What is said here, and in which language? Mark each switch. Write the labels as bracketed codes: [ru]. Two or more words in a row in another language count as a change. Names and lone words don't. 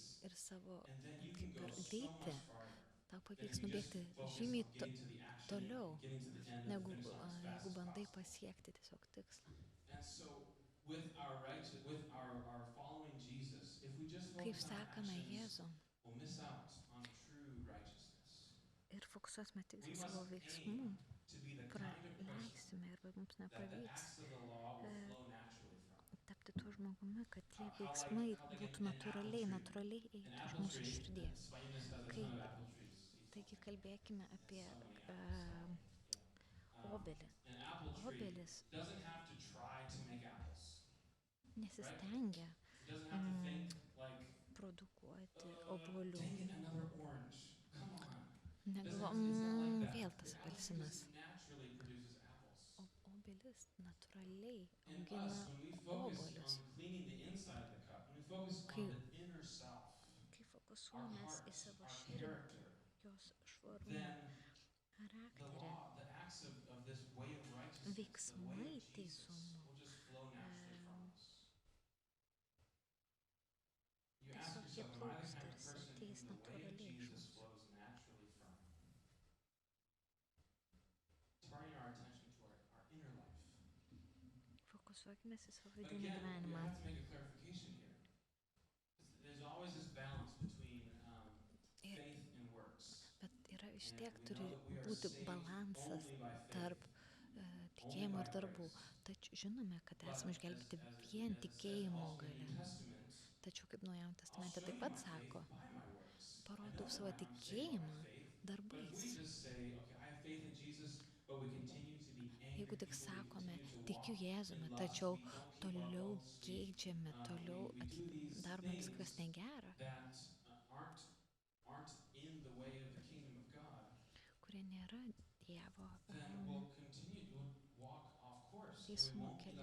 [lt] ir savo [en] and then you can [lt] kaip [en] go [lt] ir [en] so [lt] greitį, [en] much farther [lt] tau [en] than if [lt] pavyks [en] you just [lt] nubėgti [en] focus [lt] žymiai [en] on getting to the action [lt] toliau, [en] and getting to the end of the [lt] negu [en] finish line as fast [lt] jeigu [en] as [lt] bandai [en] possible. [lt] pasiekti tiesiog tikslą. [en] And so with our following Jesus, if we just [lt] Kaip [en] focus on our [lt] sekame [en] actions, [lt] Jėzų [en] we'll miss out on true righteousness. [lt] ir fokusuosime tik [en] We [lt] į savo [en] must [lt] veiksmų, [en] aim to be the kind of person [lt] praleisime ir mums [en] that the [lt] nepavyks [en] acts of the law will flow naturally from. [lt] tapti tuo žmogumi, kad tie [en] How like [lt] veiksmai [en] an [lt] būtų [en] apple tree. [lt] natūraliai [en] An [lt] eitų iš [en] apple [lt] mūsų [en] tree, [lt] širdies. [en] Svajūnas has a [lt] Kai, [en] ton of apple trees. [lt] taigi kalbėkime apie [en] So many apples. Yeah. [lt] obelį. [en] An apple tree [lt] Obelis [en] doesn't have to try to make apples. [lt] nesistengia [en] It doesn't have to think like, [lt] produkuoti obuolių. [en] dang it, another orange. Come on. [lt] Negalvo, [en] It's not like that. [lt] vėl tas [en] The apple tree [lt] apelsinas. [en] just naturally produces apples. [lt] Obelis natūraliai [en] And [lt] augina [en] us, when we focus [lt] obuolius. [en] on cleaning the inside of the cup, when we focus [lt] Kai- [en] on the inner self, [lt] Kai [en] our [lt] fokusuojamės į [en] hearts, [lt] savo [en] our [lt] širdį, [en] character, [lt] jos švarumą, [en] then the [lt] charakterį, [en] law, the acts of this way of righteousness, the way [lt] veiksmai [en] of Jesus, [lt] teisumo, [en] will just flow naturally from us. You ask [lt] tiesiog jie [en] yourself, am I [lt] plauks [en] the kind of [lt] tarsi [en] person [lt] ateis [en] whom the way of [lt] natūraliai iš [en] Jesus [lt] mūsų. [en] flows naturally from? Turning our attention to our inner life. [lt] Fokusuokime į savo [en] But [lt] vidinį [en] again, we [lt] gyvenimą. [en] have to make a clarification here. There's always this balance between [lt] Ir- [en] faith and works. [lt] Bet yra vis [en] And [lt] tiek [en] we [lt] turi [en] know that we are [lt] būti [en] saved [lt] balansas [en] only by faith, [lt] tarp tikėjimo ir darbų. Tačiau žinome, kad esame išgelbėti vien tikėjimo gale. Tačiau kaip Naujajame testamente taip pat sako, parodau savo tikėjimą darbais. Jeigu tik sakome, tikiu Jėzumi, tačiau toliau geidžiame, toliau darome viską, kas negera, kurie nėra Dievo teisumo keliu.